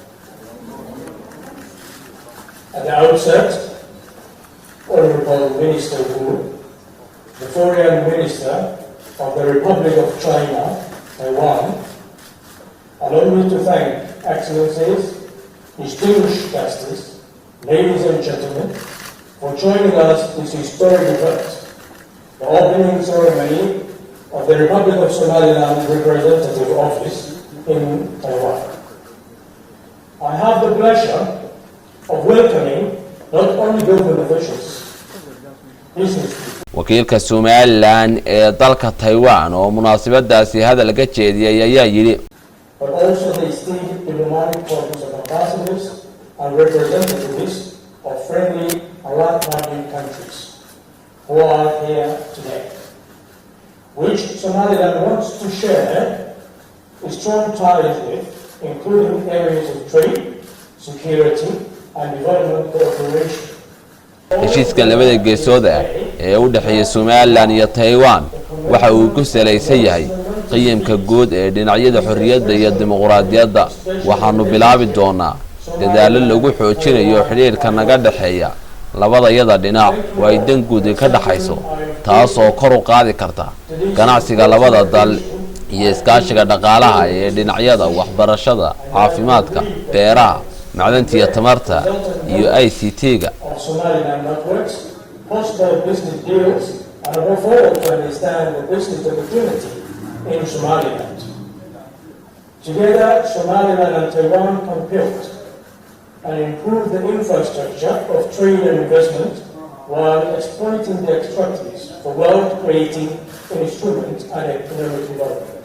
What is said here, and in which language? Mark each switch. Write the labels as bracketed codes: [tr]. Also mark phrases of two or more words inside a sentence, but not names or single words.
[en] At the outset, Honorable Minister Wu, the Foreign Minister of the Republic of China, Taiwan, allow me to thank Excellencies, distinguished guests, ladies and gentlemen, for joining us this historic event, the opening ceremony of the Republic of Somaliland Representative Office in Taiwan. I have the pleasure of welcoming not only government officials, business people, [so] wakiilka Somaliland ee dalka Taiwan oo munaasabadaasi hadal ka jeediyay ayaa yiri [en] but also the esteemed diplomatic corps of ambassadors and representatives of friendly and like-minded countries who are here today, which Somaliland wants to share strong ties with, including areas of trade, security, and development cooperation. [so] heshiiska labada geesood ah ee u dhaxeeya Somaliland iyo Taiwan waxa uu ku salaysan yahay qiyamka guud ee dhinacyada xorriyadda iyo dimuqraadiyadda. waxaanu bilaabi doonaa dadaalo lagu xoojinayo xiriirka naga dhaxeeya labadayada dhinac oo ay dan guud ka dhaxayso, taas oo kor u qaadi karta ganacsiga labada dal iyo iskaashiga dhaqaalaha ee dhinacyada waxbarashada, caafimaadka, beeraha, macdanta iyo tamarta iyo ICT-ga. [en] Somaliland networks, possible business deals, and above all to understand the business opportunity in Somaliland. Together, Somaliland and Taiwan can build and improve the infrastructure of trade and investment while exploiting the extractives for wealth-creating instruments and economic development.